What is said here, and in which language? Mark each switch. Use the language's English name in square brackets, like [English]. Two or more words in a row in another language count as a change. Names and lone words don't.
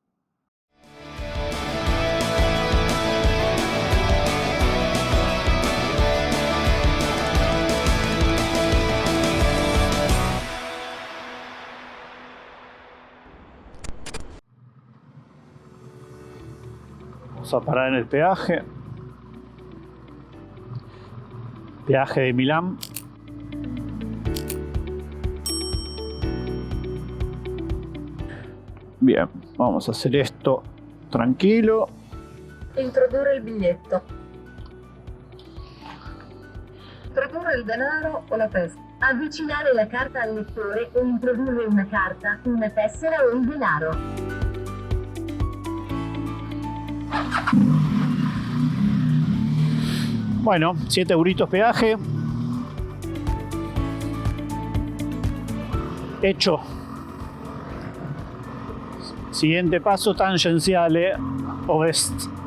[Spanish] Vamos a parar en el peaje. Peaje de Milán. Bien, vamos a hacer esto tranquilo. [Italian] Introdurre il biglietto. Tradurre il denaro o la tessera. Avvicinare la carta al lettore e introdurre una carta, una tessera o il denaro. [Spanish] Bueno, 7 euritos peaje. Hecho. Siguiente paso, [Italian] tangenciale ovest.